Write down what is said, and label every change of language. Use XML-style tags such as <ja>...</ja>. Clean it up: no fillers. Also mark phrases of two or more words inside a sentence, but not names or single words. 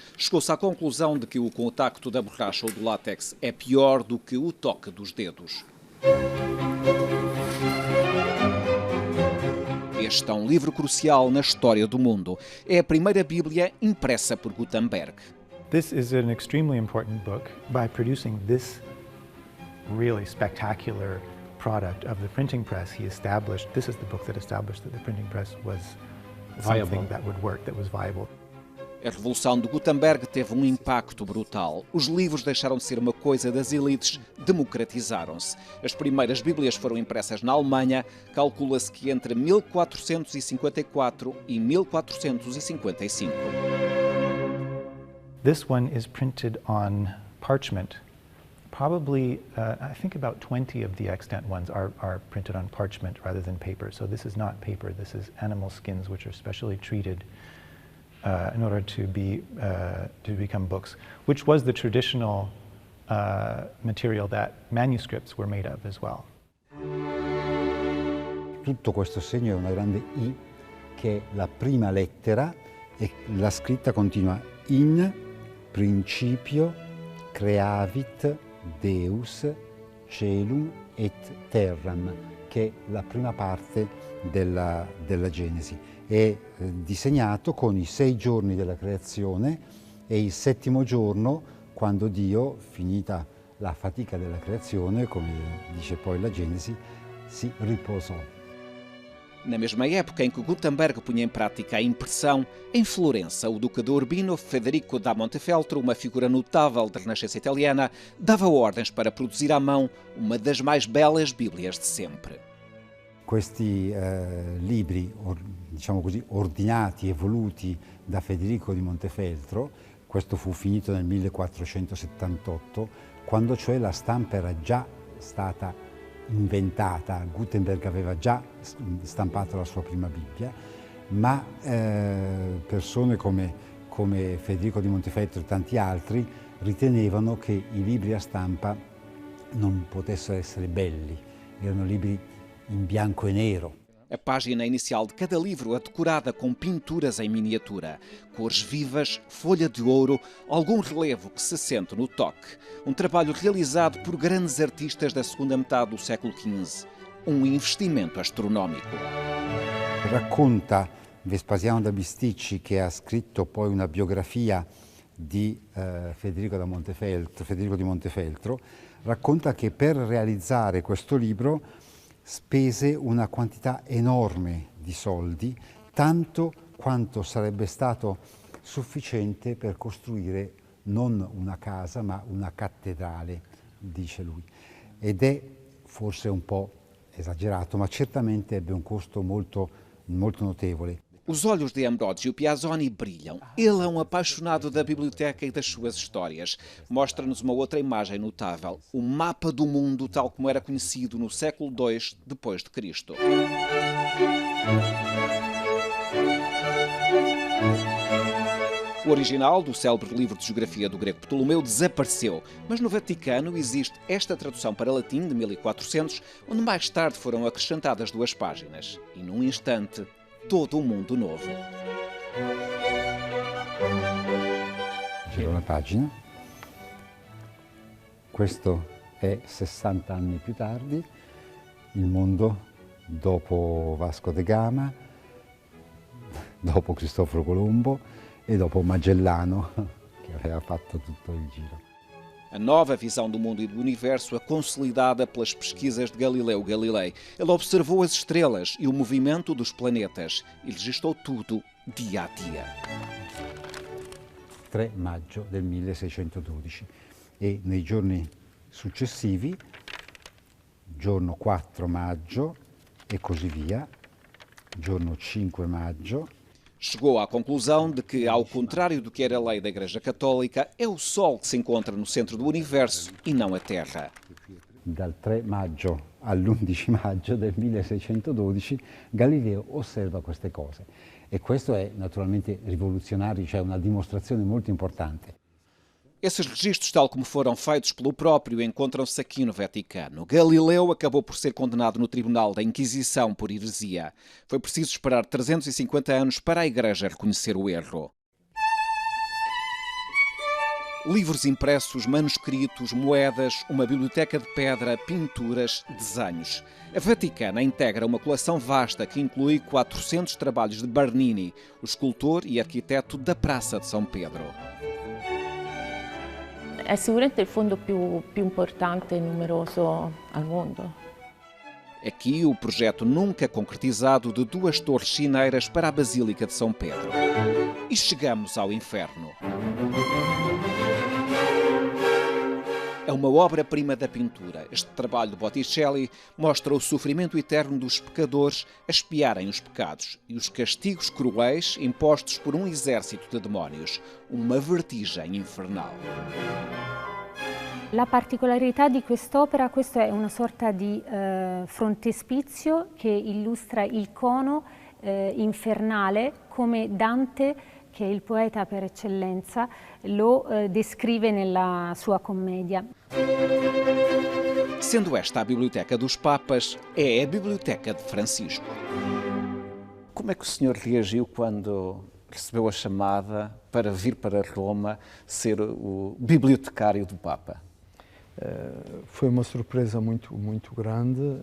<pt>Chegou-se à conclusão de que o contacto da borracha ou do látex é pior do que o toque dos dedos. Este é um livro crucial na história do mundo. É a primeira Bíblia impressa por Gutenberg.</pt> <en>This is an extremely important book. By producing this really spectacular product of the printing press, this is the book that established that the printing press was something that would work, that was viable.</en> <pt>A revolução de Gutenberg teve um impacto brutal. Os livros deixaram de ser uma coisa das elites, democratizaram-se. As primeiras Bíblias foram impressas na Alemanha, calcula-se que entre 1454 e 1455.</pt> <en>This one is printed on parchment. Probably, I think about 20 of the extant ones are printed on parchment rather than paper. So this is not paper, this is animal skins which are specially treated in order to become books, which was the traditional material that manuscripts were made of as well.</en> <it>Tutto questo segno è una grande I, che è la prima lettera, e la scritta continua:</it> <la>in principio creavit Deus celum et terram,</la> <it>che è la prima parte della Genesi. È disegnato con i 6 giorni della creazione e il 7° giorno, quando Dio, finita la fatica della creazione, come dice poi la Genesi, si riposò.</it> <pt>Na mesma época em que Gutenberg punha em prática a impressão, em Florença, o duque de Urbino, Federico da Montefeltro, uma figura notável da Renascença italiana, dava ordens para produzir à mão uma das mais belas Bíblias de sempre.</pt> <it>Questi libri, diciamo così, ordinati e voluti da Federico di Montefeltro, questo fu finito nel 1478, quando cioè la stampa era già stata inventata. Gutenberg aveva già stampato la sua prima Bibbia, ma persone come Federico di Montefeltro e tanti altri ritenevano che i libri a stampa non potessero essere belli, erano libri in bianco e nero.</it> <pt>A página inicial de cada livro é decorada com pinturas em miniatura, cores vivas, folha de ouro, algum relevo que se sente no toque. Um trabalho realizado por grandes artistas da segunda metade do século XV. Um investimento astronómico.</pt> <it>Racconta Vespasiano da Bisticci, che ha scritto poi una biografia di Federico di Montefeltro, racconta che per realizzare questo libro spese una quantità enorme di soldi, tanto quanto sarebbe stato sufficiente per costruire non una casa ma una cattedrale, dice lui. Ed è forse un po' esagerato, ma certamente ebbe un costo molto notevole.</it> <pt>Os olhos de Ambrogio Piazzoni brilham. Ele é um apaixonado da biblioteca e das suas histórias. Mostra-nos uma outra imagem notável, o mapa do mundo tal como era conhecido no século II depois de Cristo. O original do célebre livro de geografia do grego Ptolomeu desapareceu, mas no Vaticano existe esta tradução para latim de 1400, onde mais tarde foram acrescentadas 2 páginas. E num instante, todo um mundo novo.</pt> <it>Giro la pagina. Questo è 60 anni più tardi, il mondo dopo Vasco da Gama, dopo Cristoforo Colombo e dopo Magellano, che aveva fatto tutto il giro.</it> <pt>A nova visão do mundo e do universo é consolidada pelas pesquisas de Galileu Galilei. Ele observou as estrelas e o movimento dos planetas e registrou tudo dia a dia.</pt> <it>3 maggio del 1612 e nei giorni successivi, giorno 4 maggio e così via, giorno 5 maggio.</it> <pt>Chegou à conclusão de que, ao contrário do que era a lei da Igreja Católica, é o Sol que se encontra no centro do universo e não a Terra.</pt> <it>Dal 3 maggio all'11 maggio del 1612 Galileo osserva queste cose e questo è naturalmente rivoluzionario, cioè una dimostrazione molto importante.</it> <pt>Esses registros, tal como foram feitos pelo próprio, encontram-se aqui no Vaticano. Galileu acabou por ser condenado no Tribunal da Inquisição por heresia. Foi preciso esperar 350 anos para a Igreja reconhecer o erro. Livros impressos, manuscritos, moedas, uma biblioteca de pedra, pinturas, desenhos. A Vaticana integra uma coleção vasta que inclui 400 trabalhos de Bernini, o escultor e arquiteto da Praça de São Pedro.</pt> <it>È sicuramente il fondo più importante e numeroso al mondo.</it> <pt>Aqui o projeto nunca concretizado de 2 torres sineiras para a Basílica de São Pedro. E chegamos ao inferno. É uma obra-prima da pintura. Este trabalho de Botticelli mostra o sofrimento eterno dos pecadores a expiarem os pecados e os castigos cruéis impostos por um exército de demónios. Uma vertigem infernal.</pt> <it>La particolarità di quest'opera, questo è una sorta di frontespizio che illustra il cono infernale come Dante, che è il poeta per eccellenza, lo descrive nella sua commedia.</it> <pt>Sendo esta a Biblioteca dos Papas, é a Biblioteca de Francisco. Como é que o senhor reagiu quando recebeu a chamada para vir para Roma ser o bibliotecário do Papa? Foi uma surpresa muito grande.</pt>